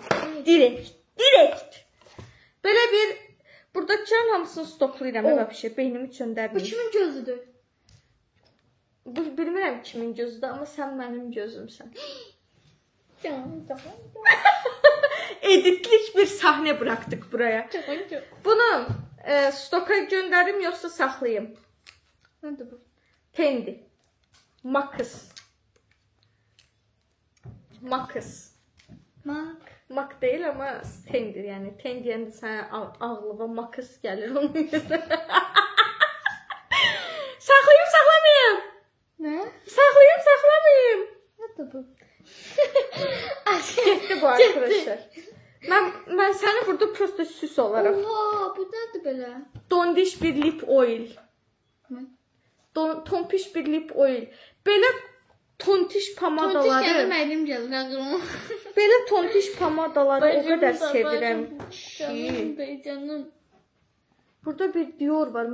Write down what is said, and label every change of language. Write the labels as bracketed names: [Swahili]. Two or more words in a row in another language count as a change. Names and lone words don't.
[Azerbaijani] Direkt. Belə bir, buradakilərin hamısını stoklayıram. Əvə bir şey, beynimi Bu çöndərməyim. kimin gözüdür? Bu bilmirəm kimin gözüdür, amma sən mənim gözümsən. [Turkish] Editlik bir sahne bıraktık buraya. Bunu stoka gönderim yoksa saklayayım? [Azerbaijani] Nədir bu? Tendi. Makız. [Turkish] Mak değil ama tendir yani. [Azerbaijani] Ten deyəndə sənə ağlığa makız gəlir onun yerine. [Turkish] Saklayayım saklamayayım. Ne? Saklayayım saklamayayım. [Azerbaijani] Nədir bu? Getdi bu arkadaşlar. [Turkish] Ben seni burada prosto süs olarak. [Azerbaijani] Oha, bu nədir belə? Dondiş bir [English] lip oil. [Azerbaijani] Nə? Tompiş bir [English] lip oil. [Azerbaijani] Belə tontiş pomadaları. Tontiş gəlir, mənim gəlir ağlıma. Belə tontiş pomadaları o qədər sevirəm Canım ki. bey, canım. Burada bir Dior var.